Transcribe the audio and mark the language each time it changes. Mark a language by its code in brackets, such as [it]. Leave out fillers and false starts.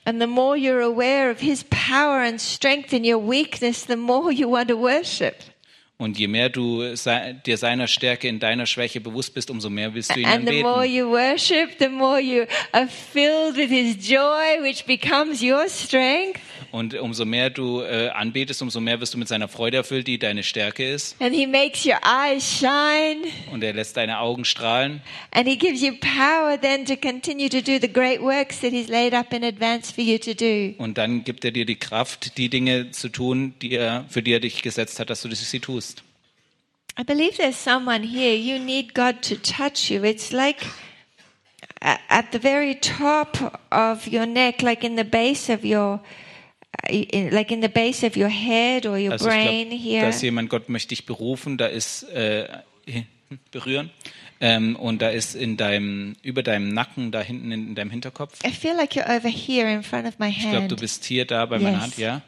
[en] And the more you're aware of his power and strength in your weakness, the more you want to worship. [de] Und je mehr du dir seiner Stärke in deiner Schwäche bewusst bist, umso mehr willst du ihn anbeten. [en] And the more you worship, the more you are filled with his joy, which becomes your strength. [de] Und umso mehr du anbetest, umso mehr wirst du mit seiner Freude erfüllt, die deine Stärke ist. [en] And he makes your eyes shine. [de] Und er lässt deine Augen strahlen. [en] And he gives you power then to continue to do the great works that he's laid up in advance for you to do. [de] Und dann gibt er dir die Kraft, die Dinge zu tun, für die er dich gesetzt hat, dass du sie tust. [en] I believe there's someone here. You need God to touch you. It's like at the very top of your neck, like in the base of your head or your brain here. [de] Also ich glaube, dass jemand Gott möchte dich berufen, da ist berühren und da ist in deinem über deinem Nacken da hinten in deinem Hinterkopf. [en] I feel like you're over here in front of my hand. [de] Ich glaube, du bist hier da bei meiner Hand, ja?